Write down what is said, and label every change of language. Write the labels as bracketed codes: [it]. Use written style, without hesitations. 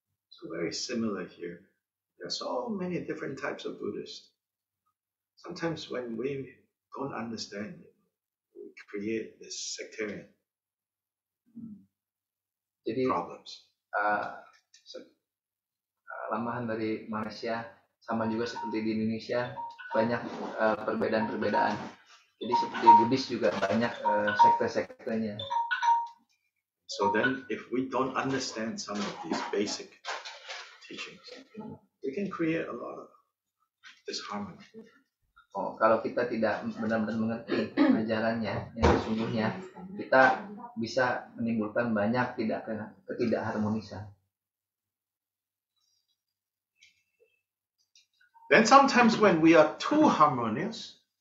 [en] So very similar here. There are so many different types of Buddhists. Sometimes when we don't understand, we create this sectarian problems. [id] Lamahan dari Malaysia sama juga seperti di Indonesia, banyak perbedaan-perbedaan. Jadi seperti Buddhis juga banyak sekte-sektenya. [en] So then if we don't understand some of these basic teachings, we can create a lot of disharmony. [id] Kalau kita tidak benar-benar mengerti ajarannya yang sesungguhnya, kita bisa menimbulkan banyak ketidakharmonisan. [en] Then sometimes when we are too harmonious,